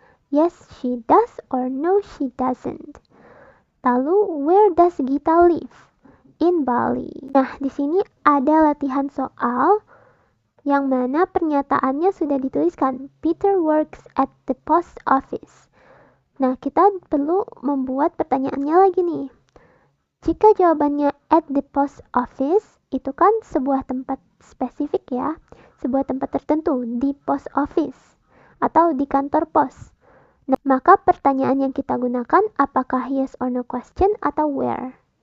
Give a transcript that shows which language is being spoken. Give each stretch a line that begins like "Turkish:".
English: Yes, she does or no, she doesn't. Lalu, where does Gita live? In Bali.
Indonesian: Nah, di sini ada latihan soal yang mana pernyataannya sudah dituliskan.
English: Peter works at the post office.
Indonesian: Nah, kita perlu membuat pertanyaannya lagi nih. Jika jawabannya
English: at the post office,
Indonesian: itu kan sebuah tempat spesifik ya. Sebuah tempat tertentu di post office atau di kantor pos. Nah, maka pertanyaan yang kita gunakan apakah
English: yes or no question
Indonesian: atau where?